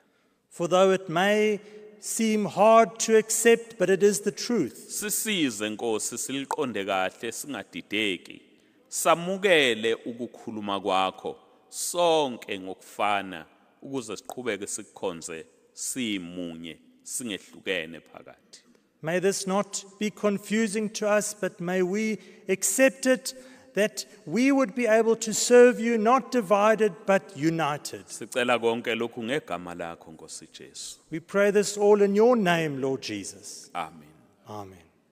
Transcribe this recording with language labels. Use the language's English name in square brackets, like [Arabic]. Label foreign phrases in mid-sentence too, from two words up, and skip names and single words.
[English] For though it may seem hard to accept, but it is the truth. [Zulu] Sisize Nkosi siliqonde kahle singadideki. Samukele ukukhuluma kwakho sonke ngokufana ukuze siqhubeke sikukhonze simunye singehlukene phakathi. [English] May this not be confusing to us, but may we accept it, that we would be able to serve you, not divided, but united. [Zulu] Sicela konke lokhu ngegama lakho Nkosi Jesu. [English] We pray this all in your name, Lord Jesus. Amen. Amen.